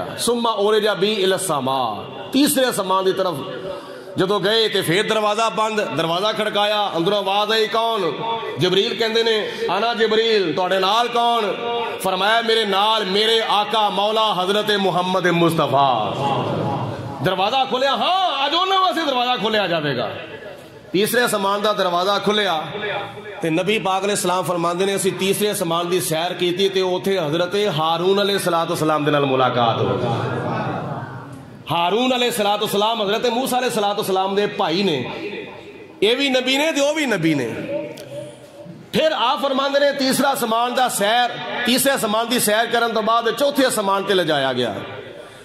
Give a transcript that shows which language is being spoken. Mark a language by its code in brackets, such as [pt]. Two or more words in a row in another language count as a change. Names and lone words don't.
[ar] ثم عرج بی الی السماء، [pa] تیسرے آسمان دی طرف جدو گئے تے پھر دروازہ بند، دروازہ کھڑکایا، اندروں آواز آئی کون؟ جبریل کہندے نے [ar] انا جبریل، [pa] تواڈے نال کون؟ فرمایا میرے نال میرے آقا مولا حضرت محمد مصطفیٰ. دروازہ کھولیا، ہاں اج انہاں واسطے دروازہ کھولیا جاوے گا. تیسرے آسمان دا دروازہ کھلیا تے نبی پاک علیہ السلام فرماندے نے اسی تیسرے آسمان دی سیر کیتی تے اوتھے حضرت ہارون علیہ الصلوۃ والسلام دے نال ملاقات ہو گئی. ہارون علیہ الصلوۃ والسلام حضرت موسیٰ علیہ الصلوۃ والسلام دے بھائی نے، اے بھی نبی نے تے او بھی نبی نے. پھر آپ فرماندے نے تیسرا آسمان دا سیر، تیسرے آسمان دی سیر کرن تو بعد چوتھے آسمان تے لے جایا گیا.